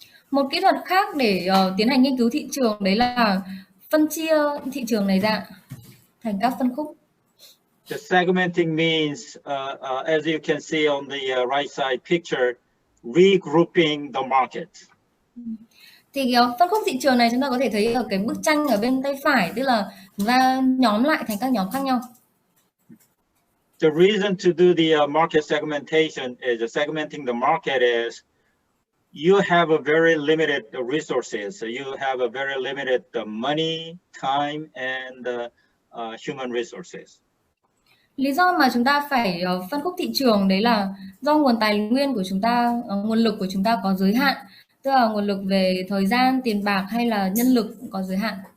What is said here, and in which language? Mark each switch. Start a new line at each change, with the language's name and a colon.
Vietnamese: Một kỹ thuật khác để tiến hành nghiên cứu thị trường đấy là phân chia thị trường này ra thành các phân khúc.
English: The segmenting means, as you can see on the right side picture, regrouping the market.
Vietnamese: Thì phân khúc thị trường này chúng ta có thể thấy ở cái bức tranh ở bên tay phải, tức là chúng ta nhóm lại thành các nhóm khác nhau.
English: The reason to do the market segmentation is segmenting the market is you have a very limited resources. So you have a very limited money, time, and human resources.
Vietnamese: Lý do mà chúng ta phải phân khúc thị trường đấy là do nguồn tài nguyên của chúng ta, nguồn lực của chúng ta có giới hạn, tức là nguồn lực về thời gian, tiền bạc hay là nhân lực cũng có giới hạn.